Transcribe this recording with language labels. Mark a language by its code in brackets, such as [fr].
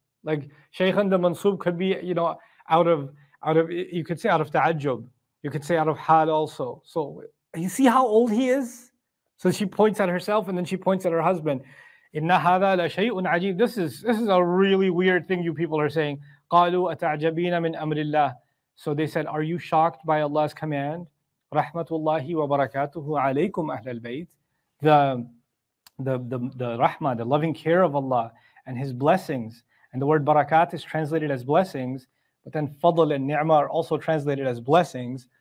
[en] Like Shaykhan the mansub could be, you know, out of you could say out of ta'ajjub. You could say out of hal also. So you see how old he is? So she points at herself and then she points at her husband. [ar] Inna hada la shay'un ajib. [en] This is a really weird thing you people are saying. [ar] قالوا أتعجبين من أمر الله. [en] So they said, "Are you shocked by Allah's command? [ar] Rahmatullahi wa barakatuhu alaykum ahl al-bayt." [en] The rahmah, the loving care of Allah and His blessings. And the word barakat is translated as blessings, but then fadl and ni'mah are also translated as blessings.